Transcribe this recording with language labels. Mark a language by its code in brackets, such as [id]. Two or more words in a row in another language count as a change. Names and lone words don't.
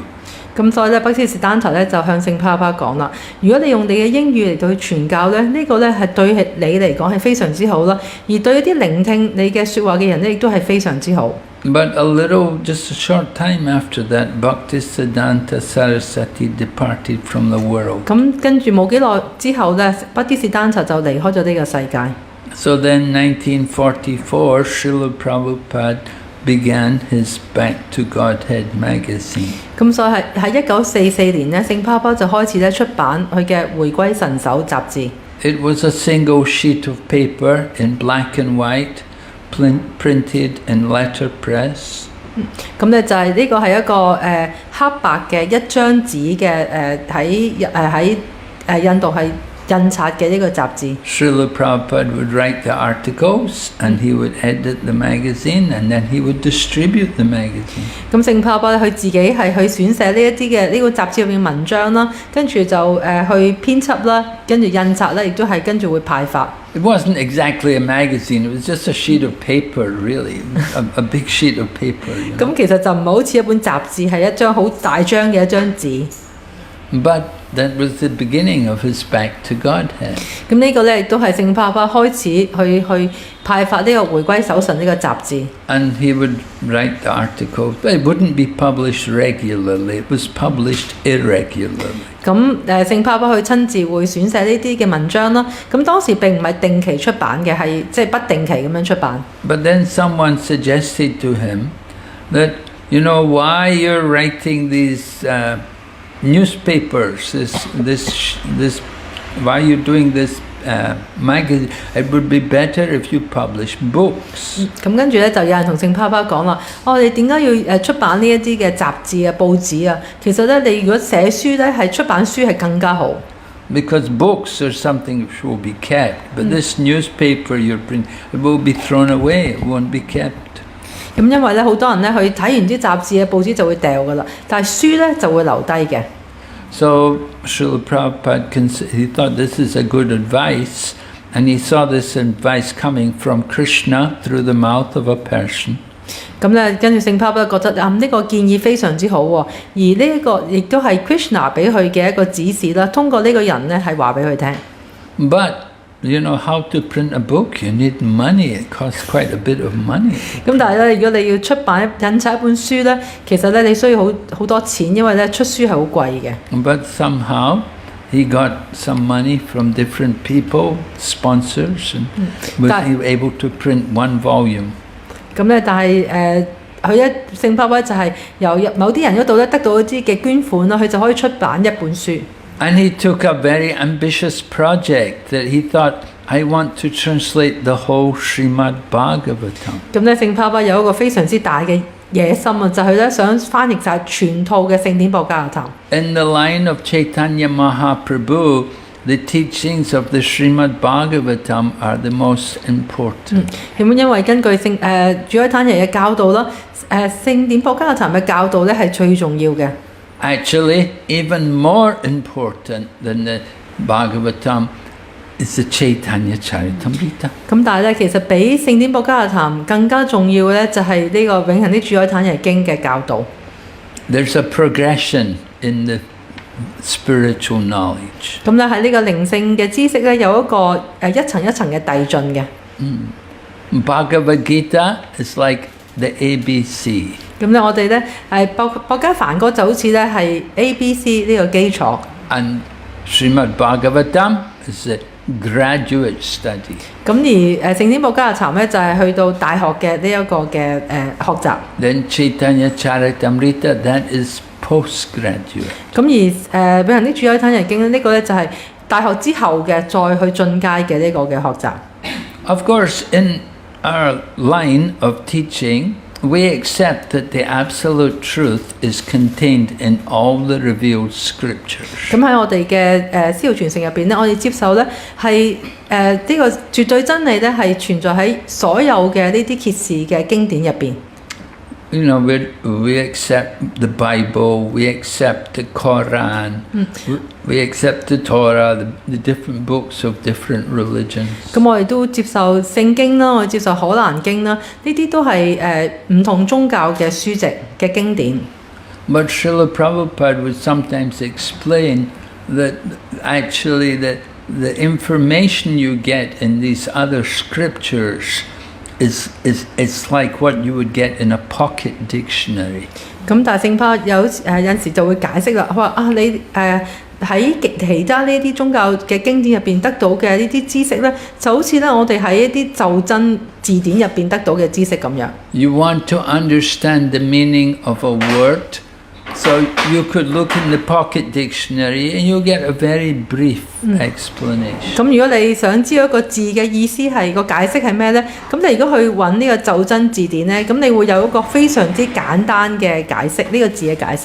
[yue] 咁所以咧，北之士丹塔咧就向聖帕巴講啦：如果你用你嘅英語嚟到去傳教咧，呢個咧係對你嚟講係非常之好啦，而對一啲聆聽你嘅説話嘅人咧，亦都係非常之好。 [en] But just a short time after that, Bhaktisiddhanta Saraswati departed from the world. [yue] 咁跟住冇幾耐之後咧，北之士丹塔就離開咗呢個世界。 [en] So then, 1944, Srila Prabhupada began his Back to Godhead magazine. [yue] 咁所以喺1944年咧，聖帕巴就開始咧出版佢嘅回歸神手雜誌。 [en] It was a single sheet of paper in black and white, printed in letterpress. [yue] 咁咧就係呢個係一個黑白嘅一張紙嘅喺印度係印刷嘅呢個雜誌。 [en] Srila Prabhupada would write the articles and he would edit the magazine and then he would distribute the magazine. [yue] 咁聖帕巴佢自己係去選寫呢一啲嘅呢個雜誌入面文章啦，跟住就去編輯啦，跟住印刷啦，亦都係跟住會派發。 [en] It wasn't exactly a magazine, it was just a sheet of paper, really, a big sheet of paper. [yue] 咁其實就唔係好似一本雜誌，係一張好大張嘅一張紙。 [en] But that was the beginning of his Back to Godhead. [yue] 咁呢個咧亦都係聖帕巴開始去派發呢個回歸手神呢個雜誌。 [en] And he would write the article, but it wouldn't be published regularly, it was published irregularly. [yue] 咁聖帕巴佢親自會選寫呢啲嘅文章啦。咁當時並唔係定期出版嘅，係即係不定期咁樣出版。 [en] But then someone suggested to him that, why you're writing these newspapers, this why you're doing this magazine? It would be better if you publish books. [yue] 咁跟住咧就有人同聖帕巴講啦，你點解要出版呢一啲嘅雜誌啊、報紙啊？其實咧，你如果寫書咧，係出版書係更加好。 [en] Because books are something which will be kept, but this newspaper you're printing, it will be thrown away, it won't be kept. [yue] 咁因為咧，好多人咧去睇完啲雜誌嘅報紙就會掉噶啦，但係書咧就會留低嘅。 [en] So Srila Prabhupada, he thought this is a good advice, and he saw this advice coming from Krishna through the mouth of a person. [yue] 咁咧，跟住聖帕巴覺得呢個建議非常之好喎，而呢一個亦都係 Krishna 俾佢嘅一個指示啦。通過呢個人咧係話俾佢聽。 [en] But how to print a book? You need money. It costs quite a bit of money. [yue] 咁但係咧，如果你要出版印刷一本書咧，其實咧你需要好多錢，因為咧出書係好貴嘅。 [en] But somehow he got some money from different people, sponsors, and was able to print one volume. [yue] 咁咧，但係聖帕巴就係由某啲人嗰度咧得到一啲嘅捐款啦，佢就可以出版一本書。 [en] And he took a very ambitious project that he thought, I want to translate the whole Srimad Bhagavatam. [yue] 咁咧，聖帕巴有一個非常之大嘅野心啊，就係咧想翻譯晒全套嘅聖典博加勒談。 [en] In the line of Chaitanya Mahaprabhu, the teachings of the Srimad Bhagavatam are the most important. [yue] 因為根據主海灘人嘅教導啦，聖典博加勒談嘅教導咧係最重要嘅。 [en] Actually, even more important than the Bhagavatam is the Chaitanya Charitamrita. [yue] 咁但係咧，其實比聖典博加勒談更加重要嘅咧，就係呢個永恆的主海灘人經嘅教導。 [en] There's a progression in the spiritual knowledge. [yue] 咁咧喺呢個靈性嘅知識咧，有一個一層一層嘅遞進嘅。 [en] Bhagavad Gita is like the ABC. [yue] 咁咧，我哋咧博加梵歌就好似咧係 ABC 呢個基礎。 [en] And Srimad Bhagavatam is a graduate study. [yue] 咁而聖典博加勒談咧就係去到大學嘅呢一個嘅學習。 [en] Then Chaitanya Charitamrita, that is postgraduate. [yue] 咁而永恆的主海灘人經呢個咧就係大學之後嘅再去進階嘅呢個嘅學習。 [en] Of course, in our line of teaching, we accept that the absolute truth is contained in all the revealed scriptures. [yue] 咁喺我哋嘅思潮傳承入邊咧，我哋接受咧係呢個絕對真理咧係存在喺所有嘅呢啲揭示嘅經典入邊。 [en] We accept the Bible, we accept the Quran, we accept the Torah, the different books of different religions. [yue] 咁我哋都接受聖經啦，我哋接受可蘭經啦，呢啲都係唔同宗教嘅書籍嘅經典。 [en] But Srila Prabhupada would sometimes explain that actually the information you get in these other scriptures it's like what you would get in a pocket dictionary. [yue] 咁但係聖帕有陣時就會解釋啦，佢話你喺其他呢啲宗教嘅經典入邊得到嘅呢啲知識咧，就好似咧我哋喺一啲就真字典入邊得到嘅知識咁樣。 [en] You want to understand the meaning of a word, So you could look in the pocket dictionary and you'll get a very brief explanation. [yue] 咁如果你想知道一個字嘅意思係個解釋係咩呢？咁你如果去揾呢個袖珍字典呢，咁你會有一個非常之簡單嘅解釋，呢個字嘅解釋。